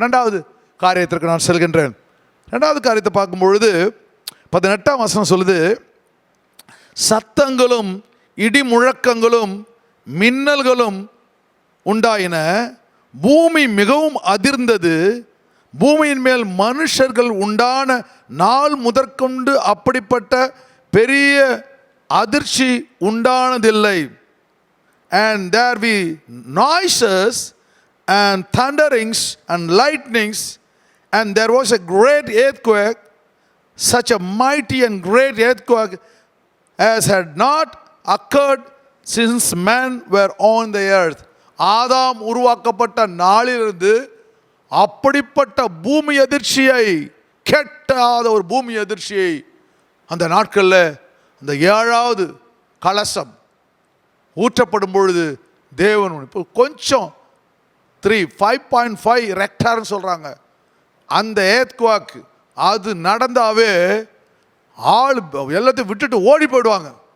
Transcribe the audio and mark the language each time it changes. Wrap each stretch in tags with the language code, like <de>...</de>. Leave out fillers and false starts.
<ta>2வது காரியத்திற்கு நான் செல்கின்றேன். 2வது காரியத்தை பார்க்கும் பொழுது 18ஆம் வசனம் சொல்லுது, சத்தங்களும் இடி முழக்கங்களும் மின்னல்களும் உண்டாயின, பூமி மிகவும் அதிர்ந்தது, பூமியின் மேல் மனுஷர்கள் உண்டான நாள் முதற்கொண்டு அப்படிப்பட்ட பெரிய அதிர்ச்சி உண்டானதில்லை.</ta> <en>And there be noises and thunderings and lightnings, and there was a great earthquake, such a mighty and great earthquake as had not occurred since men were on the earth.</en> <ta>ஆதாம் உருவாக்கப்பட்ட நாளிலிருந்து அப்படிப்பட்ட பூமி அதிர்ச்சியை, கேட்டாத ஒரு பூமி அதிர்ச்சியை அந்த நாட்களில் அந்த 7வது கலசம் ஊற்றப்படும் பொழுது தேவன் இப்போ கொஞ்சம் 5.5 ரெக்டார்னு சொல்கிறாங்க, அந்த ஏத்குவாக்கு அது நடந்தாவே ஆள் எல்லாத்தையும் விட்டுட்டு ஓடி போயிடுவாங்க.</ta>